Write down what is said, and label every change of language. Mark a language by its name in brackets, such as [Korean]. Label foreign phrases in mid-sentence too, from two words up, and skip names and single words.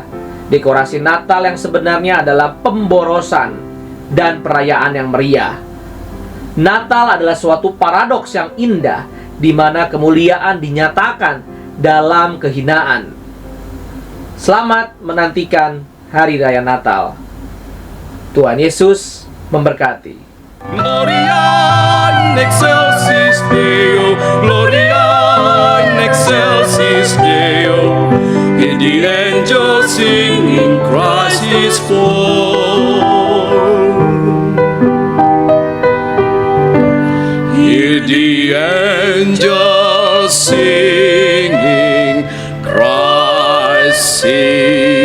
[Indonesian] Dekorasi Natal yang sebenarnya adalah pemborosan dan perayaan yang meriah. Natal adalah suatu paradoks yang indah, di mana kemuliaan dinyatakan dalam kehinaan. Selamat menantikan Hari Raya Natal. Tuhan Yesus memberkati. [Latin] Gloria in excelsis Deo, Gloria in excelsis Deo. [English] Hear the angels singing, Christ is born. Hear the angels singing, Christ is